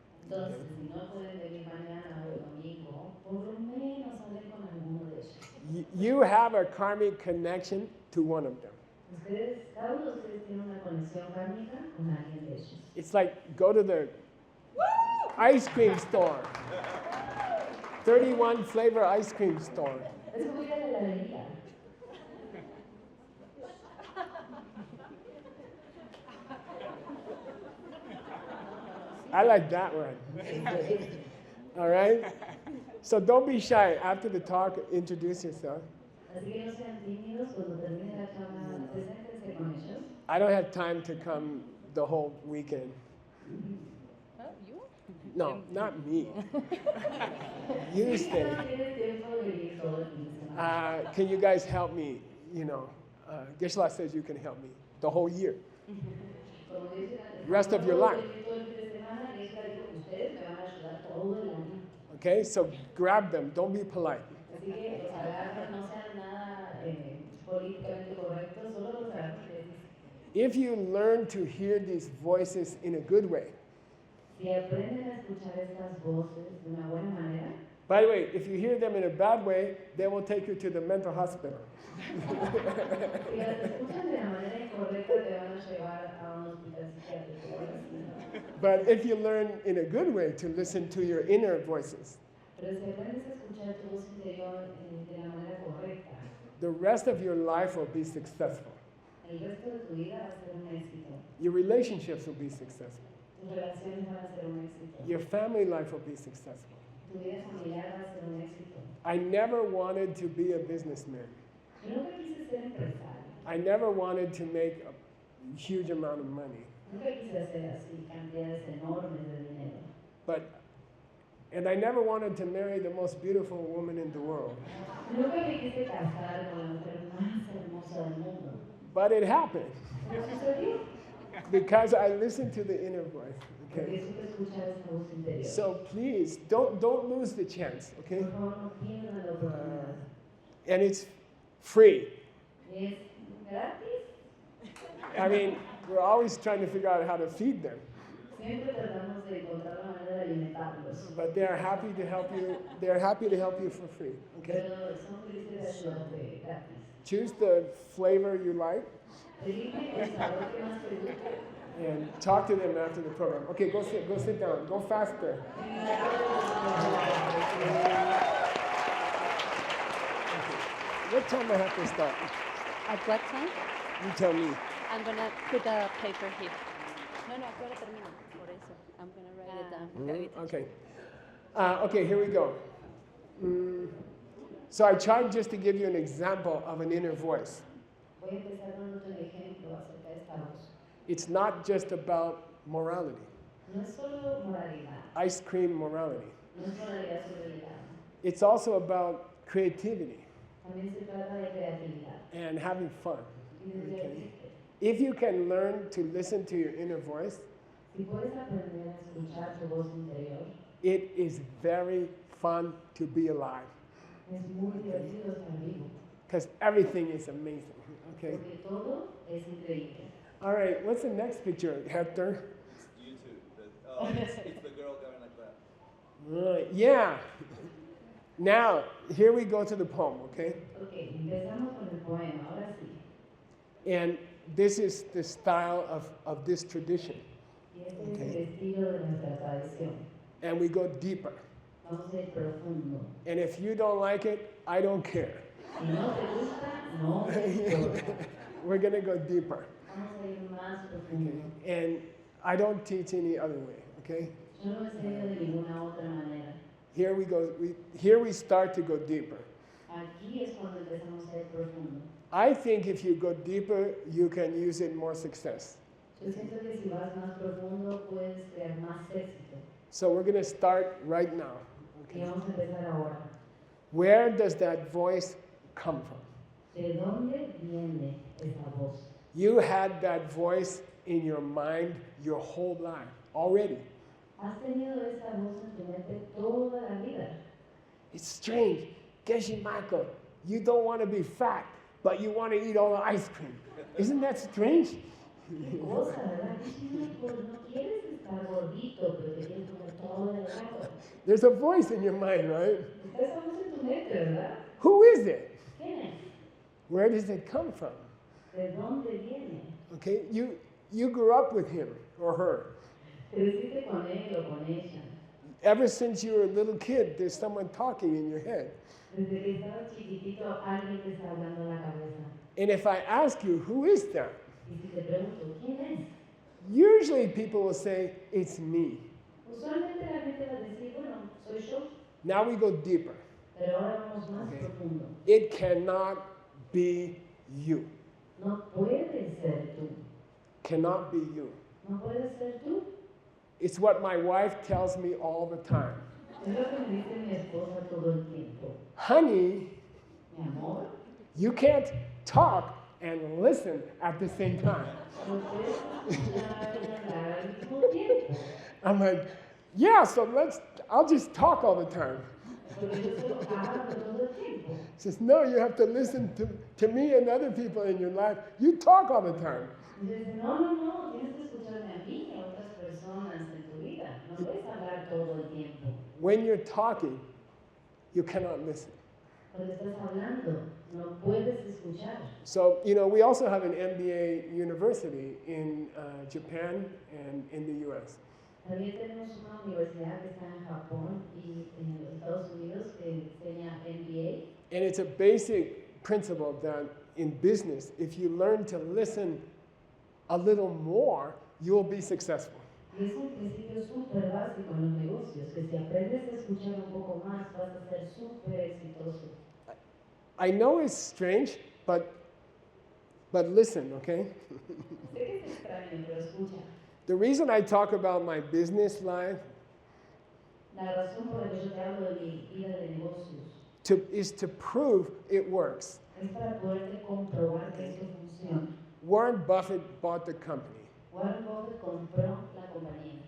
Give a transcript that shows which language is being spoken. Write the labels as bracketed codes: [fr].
[es] Entonces, si no pueden venir mañana o el domingo, por lo menos hablen con alguno de ellos. [en] You have a karmic connection to one of them. [es] Cada uno de ustedes tiene una conexión kármica con alguien de ellos. [en] It's like go to the ice cream store. 31 flavor ice cream store. [es] Es como ir a la heladería. [en] I like that one. All right? So don't be shy. After the talk, introduce yourself. [es] Así que no sean tímidos cuando termine la charla, preséntense con ellos. [en] I don't have time to come the whole weekend. You? No, not me. You stay. [es] No tienes tiempo de venir todo el fin de semana. [en] Can you guys help me, Geshe says you can help me the whole year. [es] Como yo dije antes, [en] Rest of your life. [es] todo el fin de semana, Geshe dijo, ustedes me van a ayudar todo el año. [en] Okay, so grab them. Don't be polite. [es] Así que los agarran, no sean nada políticamente correctos, solo los agarran y les dicen. [en] If you learn to hear these voices in a good way, [es] Si aprenden a escuchar estas voces de una buena manera, [en] by the way, if you hear them in a bad way, they will take you to the mental hospital. [es] si las escuchan de la manera incorrecta, te van a llevar a un hospital psiquiátrico. [en] But if you learn in a good way to listen to your inner voices, [es] Pero si aprendes a escuchar tu voz interior de la manera correcta, [en] the rest of your life will be successful. [es] el resto de tu vida va a ser un éxito. [en] Your relationships will be successful. [es] Tus relaciones van a ser un éxito. [en] Your family life will be successful. [es] Tu vida familiar va a ser un éxito. [en] I never wanted to be a businessman. [es] Yo nunca quise ser empresario. [en] I never wanted to make a huge amount of money. [es] Nunca quise hacer así cantidades enormes de dinero. [en] And I never wanted to marry the most beautiful woman in the world. [es] Nunca me quise casar con la mujer más hermosa del mundo. [en] But it happened [es] Pero sucedió. [en] because I listened to the inner voice. [es] Porque [en] Okay. [es] supe escuchar esta voz interior. [en] So please don't lose the chance. Okay. [es] Por favor, no pierdan la oportunidad. [en] And it's free. [es] Es gratis. [en] I mean, we're always trying to figure out how to feed them. [es] Siempre tratamos de encontrar la manera de alimentarlos. [en] But they're happy to help you. They're happy to help you for free. Okay. [es] Pero son felices de ayudarte gratis. [en] Choose the flavor you like [es] Elige el sabor que más te guste. [en] and talk to them after the program. Okay, go sit down. Go faster. What time I have to start? At what time? You tell me. I'm gonna put the paper here. [es] No, ahora termino. Por eso. [en] I'm gonna write it down. Okay. Okay, here we go. So I tried just to give you an example of an inner voice. [es] Voy a empezar dándote un ejemplo acerca de esta voz. [en] It's not just about morality, [es] No es solo moralidad, [en] ice cream morality. [es] no es moralidad sobre el helado. [en] It's also about creativity [es] También se trata de creatividad [en] and having fun. [es] y de divertirte. [en] If you can learn to listen to your inner voice, [es] Si puedes aprender a escuchar tu voz interior, [en] it is very fun to be alive [es] es muy divertido estar vivo, [en] because everything is amazing. Okay. [es] porque todo es increíble. [en] All right, what's the next picture, Hector? You too. It's the girl going like that. Right, yeah. Now, here we go to the poem, okay? [es] Ok, empezamos con el poema, ahora sí. [en] And this is the style of this tradition. [es] Y este es el estilo de nuestra tradición. [en] And we go deeper. [es] Vamos a ir profundo. [en] And if you don't like it, I don't care. [es] Si no te gusta, no te importa. [en] We're going to go deeper. [es] Vamos a ir más [en] Okay? [es] profundo. [en] And I don't teach any other way, okay? [es] Yo no enseño de ninguna otra manera. [en] Here we go. Here we start to go deeper. [es] Aquí es cuando empezamos a ir profundo. [en] I think if you go deeper, you can use it more success. [es] Yo siento que si vas más profundo puedes crear más éxito. [en] So we're going to start right now. [es] Y [en] Okay? [es] vamos a empezar ahora. [en] Where does that voice come from? [es] ¿De dónde viene esa voz? [en] You had that voice in your mind your whole life already. [es] Has tenido esa voz en tu mente toda la vida. [en] It's strange. Geshe Michael, you don't want to be fat, but you want to eat all the ice cream. Isn't that strange? [es] Qué cosa, ¿verdad? No quieres estar gordito, pero te quieres comer todo el rato. [en] There's a voice in your mind, right? [es] Está esa voz en tu mente, ¿verdad? [en] Who is it? [es] ¿Quién es? [en] Where does it come from? [es] ¿De dónde viene? [en] Okay, you grew up with him or her. [es] Creciste con él o con ella. [en] Ever since you were a little kid, there's someone talking in your head. [es] Desde que estabas chiquitito, alguien te está hablando en la cabeza. [en] And if I ask you, who is that? [es] Y si te pregunto, ¿quién es? [en] Usually people will say, it's me. [es] Usualmente la gente va a decir, bueno, soy yo. [en] Now we go deeper. [es] Pero ahora vamos más [en] Okay. [es] profundo. [en] It cannot be you. [es] No puedes ser tú. [en] Cannot be you. [es] No puedes ser tú. [en] It's what my wife tells me all the time. [es] Es lo que me dice mi esposa todo el tiempo. [en] Honey, [es] Mi amor, [en] you can't talk and listen at the same time. [es] No puedes escuchar y hablar al mismo tiempo. [en] I'm like, yeah, so I'll just talk all the time. [es] Porque yo solo hablo todo el tiempo. [en] He says, no, you have to listen to me and other people in your life. You talk all the time. [es] Y dices, no, tienes que escucharme a mí y a otras personas en tu vida. No puedes hablar todo el tiempo. [en] When you're talking, you cannot listen. [es] Cuando estás hablando, no puedes escuchar. [en] So, we also have an MBA university in Japan and in the US. [es] También tenemos una universidad que está en Japón y en los Estados Unidos que enseña MBA. [en] And it's a basic principle that in business, if you learn to listen a little more, you will be successful. [es] Y es un principio súper básico en los negocios, que si aprendes a escuchar un poco más, vas a ser súper exitoso. [en] I know it's strange, but listen, okay? [es] Sé que es extraño, pero escucha. [en] The reason I talk about my business life [es] La razón por la que yo te hablo de mi vida de negocios [en] is to prove it works. [es] es para poderte comprobar que esto funciona. [en] Warren Buffett bought the company, [es] Warren Buffett compró la compañía,